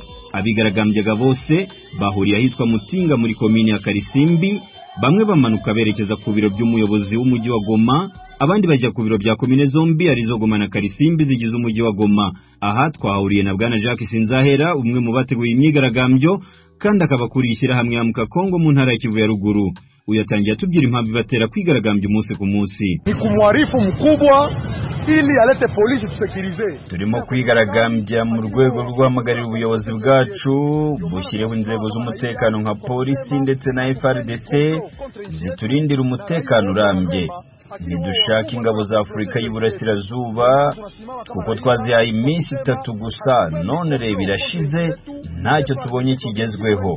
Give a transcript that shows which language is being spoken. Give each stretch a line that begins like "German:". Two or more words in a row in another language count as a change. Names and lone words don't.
Kinyarwanda: Abigaragambyaga bose bahuriye ahitwa Mutinga muri komini ya Karisimbi, bamwe bamanuka berekeza ku biro by'umuyobozi w'umujyi wa Goma, abandi bajya ku biro bya komine zombi arizo Goma na Karisimbi zigize umujyi wa Goma. Aha twahuriye na bwana Jacques Sinzahera, umwe mu bateguye imyigaragambyo kandi akabakuriye ishyirahamwe ya Mukakongo mu ntara ya Kivu ya ruguru. Uyatangiye atubwira impamvu batera kwigaragambya umunsi ku munsi.
Swahili: Ni kumwarifu mkubwa ili alete polisi tusekirize.
Kinyarwanda: Turimo kwigaragambya mu rwego rwo guhamagarira ubuyobozi bwacu bushyireho inzego z'umutekano nka polisi ndetse na FARDC ziturindira umutekano urambye. ntidushaka ingabo za Afurika y'Iburasirazuba kuko twazihaye iminsi 3 gusa, none reba irashize ntacyo tubonye kigezweho.